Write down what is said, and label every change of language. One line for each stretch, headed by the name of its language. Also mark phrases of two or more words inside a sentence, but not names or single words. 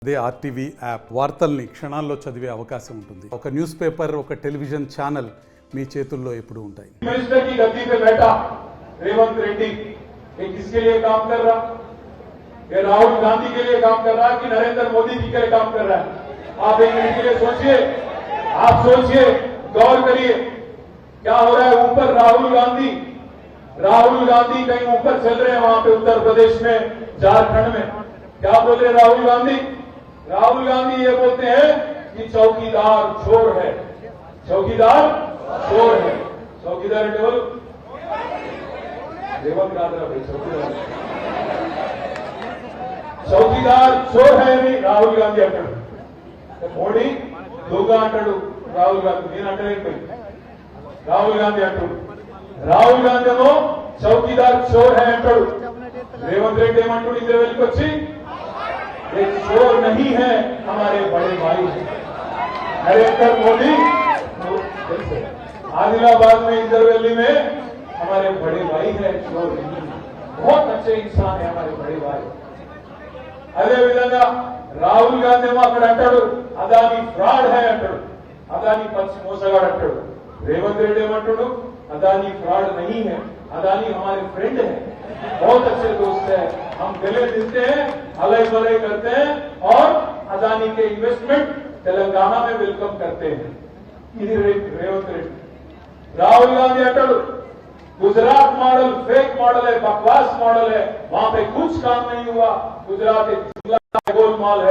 Telugu: అదే ఆర్టీవీ యాప్ వార్తల్ని క్షణాల్లో చదివే అవకాశం ఉంటుంది. ఒక న్యూస్ పేపర్, ఒక టెలివిజన్ ఛానల్ మీ చేతుల్లో ఎప్పుడూ ఉంటాయి.
Hindi: मिनिस्टर की गद्दी पे बैठा रेवंत रेड्डी ये किसके लिए काम कर रहा? ये राहुल गांधी के लिए काम कर रहा है कि नरेंद्र मोदी जी के लिए काम कर रहा है? आप एक मिनट के लिए सोचिए, आप सोचिए, गौर करिए क्या हो रहा है। ऊपर राहुल गांधी कहीं ऊपर चल रहे हैं, वहां पे उत्तर प्रदेश में, झारखंड में। क्या बोल रहे राहुल गांधी ये बोलते हैं कि चौकीदार चोर है, चौकीदार चोर है। चौकीदार डबल रेवंत गांधी भाई चौकीदार चोर है
Telugu: అని రాహుల్ గాంధీ అంటాడు. మోడీ దొంగ అంటాడు రాహుల్ గాంధీ. నేను అంటలేను, రాహుల్ గాంధీ అంటాడు. రాహుల్ గాంధీ ఏమో
Hindi: चौकीदार चोर है
Telugu: అంటాడు. రేవంత్ రెడ్డి ఏమంటాడు ఇద్దరు వెళ్ళికొచ్చి
Hindi: ये चोर नहीं है, हमारे बड़े भाई हैं। नरेंद्र मोदी आदिलाबाद में इंदरवेली में हमारे बड़े भाई है, चोर नहीं है, बहुत अच्छे इंसान है हमारे बड़े भाई।
Telugu: అదే విధంగా राहुल गांधी अక్కడ అంటాడు అదాని ఫ్రాడ్ है అంటాడు, అదాని పచ్చి మోసగాడు అంటాడు.
Hindi: రేవంత్ రెడ్డి ఏమంటాడు अदानी फ्रॉड नहीं है, अदानी हमारे फ्रेंड है, बहुत अच्छे दोस्त है, हम गले मिलते हैं, अलग बलय करते हैं और अदानी के इन्वेस्टमेंट तेलंगाना में वेलकम करते हैं। रेवंत रेड्डी राहुल गांधी अंटाडु गुजरात मॉडल फेक मॉडल है, बकवास मॉडल है, वहां पे कुछ काम नहीं हुआ, गुजरात एक गोलमाल है।